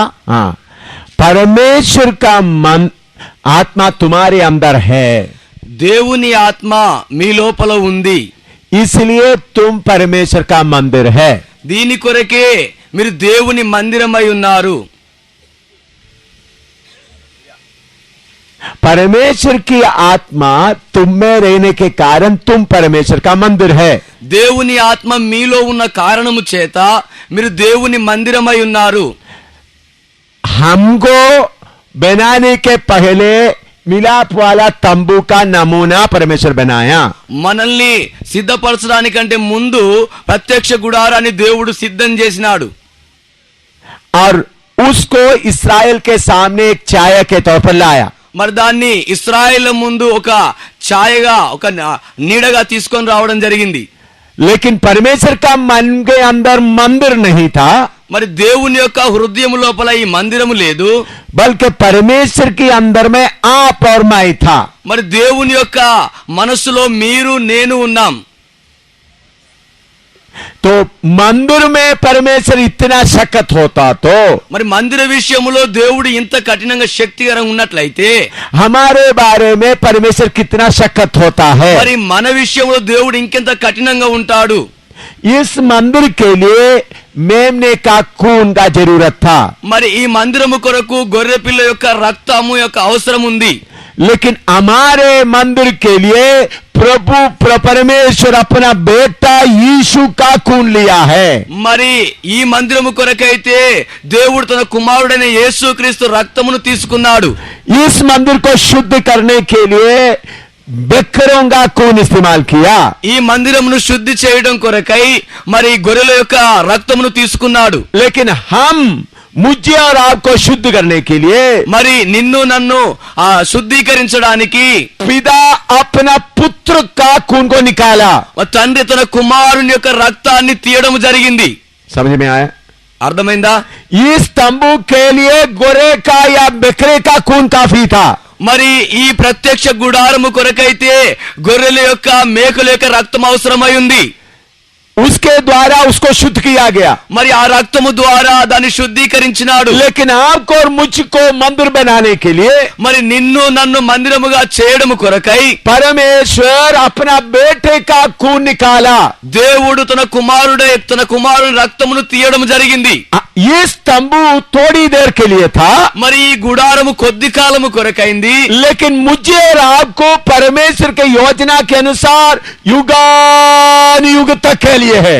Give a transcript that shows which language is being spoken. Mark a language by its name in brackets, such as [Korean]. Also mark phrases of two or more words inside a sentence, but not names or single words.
[Hindi] हाँ परमेश्वर का मन आत्मा तुम्हारे अंदर है, [Telugu] దేవుని ఆత్మ మీ లోపల ఉంది. [Hindi] इसलिए तुम परमेश्वर का मंदिर है। [Telugu] దీని కొరకే మీరు దేవుని మందిరమై ఉన్నారు. [Hindi] परमेश्वर की आत्मा तुम में रहने के कारण तुम परमेश्वर का मंदिर है। [Telugu] దేవుని ఆత్మ మీలో ఉన్న కారణము చేత మీరు దేవుని మందిరమై ఉన్నారు. [Hindi] हमको बनाने के पहले मिलाप वाला तंबू का नमूना परमेश्वर बनाया। [Telugu] మనల్ని సిద్ధపరచడానికంటే ముందు ప్రత్యక్ష గుడారాన్ని దేవుడు సిద్ధం చేసినాడు. [Hindi] और उसको इस्राएल के सामने एक छाया के तौर पर लाया। [Telugu] మరి దాన్ని ఇశ్రాయేలు ముందు ఒక ఛాయగా, ఒక నీడగా తీసుకొని రావడం జరిగింది. [Hindi] लेकिन परमेश्वर का मन के अंदर मंदिर नहीं था, [Telugu] మరి దేవుని యొక్క హృదయం లోపల ఈ మందిరము లేదు, [Hindi] बल्कि परमेश्वर के अंदर में आप और मैं था। [Telugu] మరి దేవుని యొక్క మనస్సులో మీరు నేను ఉన్నాం. [Hindi] तो मंदिर में परमेश्वर इतना सख्त होता तो [Telugu] మరి మందిర విషయంలో దేవుడు ఇంత కఠినంగా శక్తికరంగా ఉన్నట్లయితే [Hindi] हमारे बारे में परमेश्वर कितना सख्त होता है। [Telugu] మరి మన విషయంలో దేవుడు ఇంకెంత కఠినంగా ఉంటాడు. [Hindi] इस मंदिर के लिए मेमने का खून का जरूरत था, [Telugu] మరి ఈ మందిరము కొరకు గొర్రె పిల్ల యొక్క రక్తము యొక్క అవసరం ఉంది. [Hindi] लेकिन हमारे मंदिर के लिए प्रभु परमेश्वर अपना बेटा यीशु का खून लिया है। [Telugu] మరి ఈ మందిరము కొరకైతే దేవుడు తన కుమారుడైన యేసుక్రీస్తు రక్తమును తీసుకున్నాడు. [Hindi] इस मंदिर को शुद्ध करने के लिए बकरों का खून इस्तेमाल किया। [Telugu] ఈ మందిరమును శుద్ధి చేయడం కొరకై మరి గొర్రెల యొక్క రక్తమును తీసుకున్నాడు. [Hindi] लेकिन हम मुझे और आपको शुद्ध करने के लिए [Telugu] మరి నిన్ను నన్ను శుద్ధీకరించడానికి [Hindi] पिता अपना पुत्र का खून को निकाला। [Telugu] తండ్రి తన కుమారుని యొక్క రక్తాన్ని తీయడం జరిగింది. [Hindi] समझ में आया? [Telugu] అర్థమైందా? [Hindi] इस तंबू के लिए गोरे का या बकरे का खून काफी था। [Telugu] మరి ఈ ప్రత్యక్ష గుడారము కొరకైతే గొర్రెల యొక్క మేకల యొక్క రక్తం అవసరమై ఉంది. [Hindi] उसके द्वारा उसको शुद्ध किया गया। [Telugu] మరి ఆ రక్తము ద్వారా దాన్ని శుద్ధీకరించినాడు. [Hindi] लेकिन आपको और मुझको मंदिर बनाने के लिए [Telugu] మరి నిన్ను నన్ను మందిరముగా చేయడము కొరకై [Hindi] परमेश्वर अपना बेटे का खून निकाला। [Telugu] దేవుడు తన కుమారుని రక్తమును తీయడం జరిగింది. [Hindi] ये तंबू थोड़ी देर के लिए था, [Telugu] మరి ఈ గుడారము కొద్ది కాలము కొరకైంది. [Hindi] लेकिन मुझे और आपको परमेश्वर के योजना के अनुसार युगानुयुग तक के लिए है।